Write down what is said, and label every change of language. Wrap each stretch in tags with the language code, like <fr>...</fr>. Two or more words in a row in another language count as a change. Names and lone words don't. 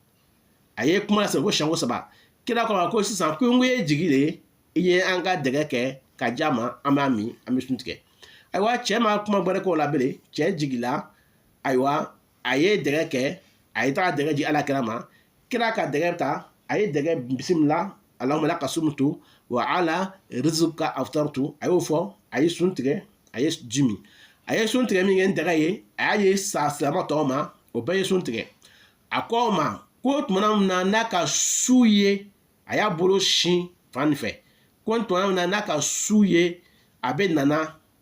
<bm>a ye kuma siri ko siɲɛ saba kira ko ma ko sisan ko n ye jigi de i ye an ka dɛgɛ kɛ ka diya ma an b'a min an bɛ sun tigɛ ayiwa cɛ ma kuma gbɛrɛ k'o la bilen cɛ jigila ayiwa a ye dɛgɛ kɛ a ye taga dɛgɛ di alakira ma kira ka dɛgɛ ta a ye dɛgɛ bisimila</bm> <ar>اللهم لك صمت وعلى رزقك أفطرت</ar> <bm>a y'o fɔ a ye sun tigɛ a ye ji min a ye sun tigɛ min kɛ n dɛgɛ ye a y'a ye silamɛ tɔw ma o bɛɛ ye sun tigɛ a ko ma ko tuma min na n'a ka su ye a y'a bolo sin fan fɛ ko tuma min na n'a ka su ye a bɛ nana</bm>